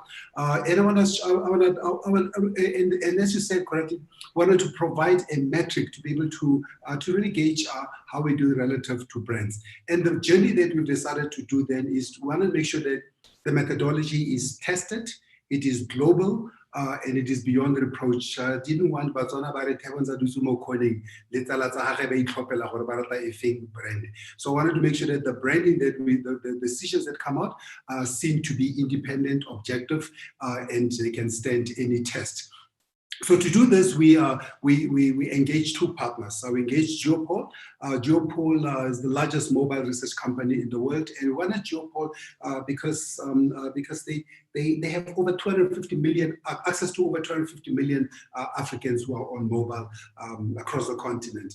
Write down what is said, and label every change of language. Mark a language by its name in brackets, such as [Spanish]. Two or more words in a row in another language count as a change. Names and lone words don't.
[English] And as you said correctly, wanted to provide a metric to be able to really gauge how we do relative to brands. And the journey that we've decided to do then is to want to make sure that the methodology is tested, it is global, and it is beyond reproach. Didn't want [Tswana] Botswana ba re Thebonza dusumo calling letala tsa gage ba itlhopela gore ba rata efeng brand. [English] So I wanted to make sure that the branding that the decisions that come out seem to be independent, objective, and they can stand any test. So to do this, we engaged two partners. So we engaged Geopol. Geopol is the largest mobile research company in the world, and we wanted Geopol because they have over 250 million access to over 250 million Africans who are on mobile across the continent.